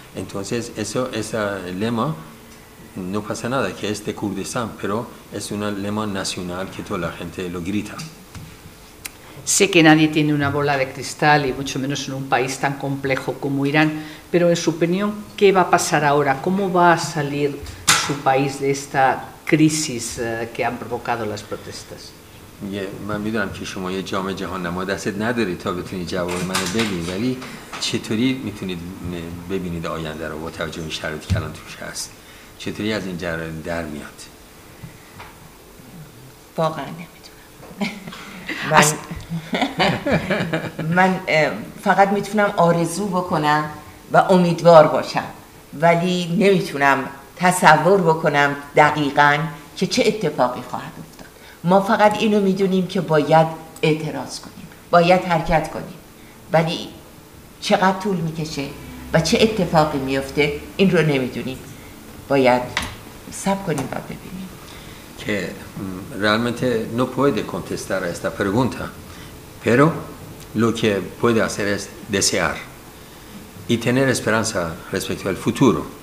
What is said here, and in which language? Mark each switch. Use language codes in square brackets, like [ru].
[es] Entonces, ese lema no pasa nada, que es de Kurdistán, pero es un lema nacional que toda la gente lo grita. Sé que nadie tiene una bola de cristal y mucho menos en un país tan complejo como Irán, pero en su opinión, ¿qué va a pasar ahora? ¿Cómo va a salir su país de esta crisis que han provocado las protestas? [fa] من میدونم که شما یه جام جهان نما دستت ندارید تا بتونید جواب منو بگید، ولی چطوری میتونید ببینید آینده رو با توجه به شرایطی که الان توش هست؟ چطوری از این جریان در میاد؟ واقعا نمیدونم. من فقط میتونم آرزو بکنم و امیدوار باشم، ولی نمیتونم تصور بکنم دقیقاً که چه اتفاقی خواهد افتاد. ما فقط اینو میدونیم که باید اعتراض کنیم، باید حرکت کنیم، ولی چقدر طول میکشه و چه اتفاقی میفته این رو نمیدونیم. باید صبر کنیم و ببینیم. [es] Que realmente no puede contestar a esta pregunta, pero lo que puede hacer es desear y tener esperanza respecto al futuro.